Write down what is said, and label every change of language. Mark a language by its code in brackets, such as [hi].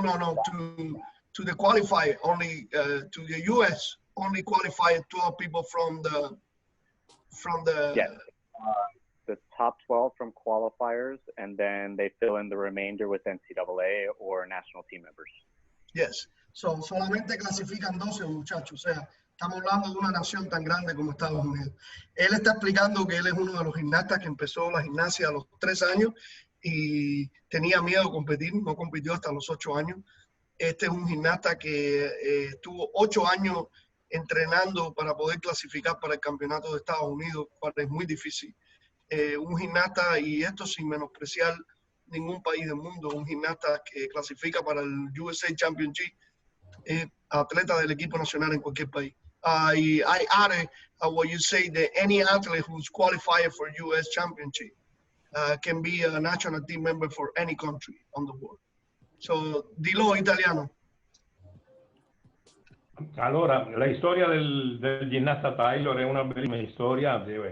[en] To the qualifier, only to the U.S. only qualify 12 people from the. Yes. The top 12 from qualifiers, and then they fill in the remainder with NCAA or national team members. Yes. So [es] solamente clasifican 12 muchachos. O sea, estamos hablando de una nación tan grande como Estados Unidos. Él está explicando que él es uno de los gimnastas que empezó la gimnasia a los 3 años y tenía miedo de competir, no compitió hasta los 8 años. Este es un gimnasta que estuvo 8 años entrenando para poder clasificar para el campeonato de Estados Unidos, cual es muy difícil. Un gimnasta, y esto sin menospreciar ningún país del mundo, un gimnasta que clasifica para el USA Championship, atleta del equipo nacional en cualquier país. [en] I added what you say that any athlete who's qualified for US Championship can be a national team member for any country on the world. [es] So, dilo italiano. [it] Allora, la storia del ginnasta Taylor è una bellissima storia.